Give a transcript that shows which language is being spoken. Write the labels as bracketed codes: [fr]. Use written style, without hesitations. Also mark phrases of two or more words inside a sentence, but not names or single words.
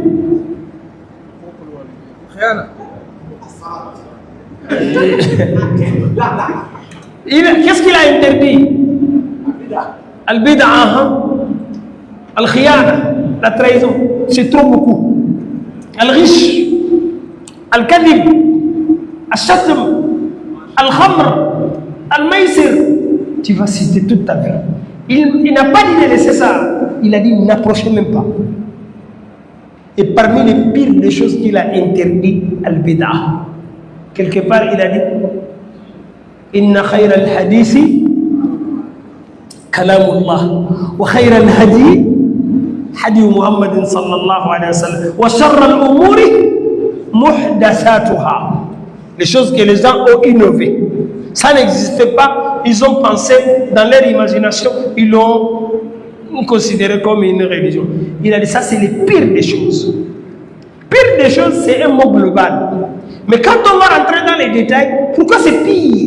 [fr] Qu'est-ce qu'il a interdit? [ar] البدعة الخيانة, [fr] la trahison, c'est trop beaucoup. [ar] الغش الكذب الشتم الخمر الميسر. [fr] Tu vas citer toute ta vie. Il n'a pas dit de laisser ça. Il a dit n'approchez même pas. Et parmi les pires des choses qu'il a interdit, Al-Bid'ah. Quelque part, il a dit [ar] إن خير الحديث كلام الله وخير الهدي هدي محمد صلى الله عليه وسلم وشر الأمور محدثاتها. [fr] Les choses que les gens ont innové. Ça n'existait pas. Ils ont pensé dans leur imagination, ils l'ont considéré comme une religion. Il a dit ça, c'est le pire des choses. Pire des choses, c'est un mot global. Mais quand on va rentrer dans les détails, pourquoi c'est pire?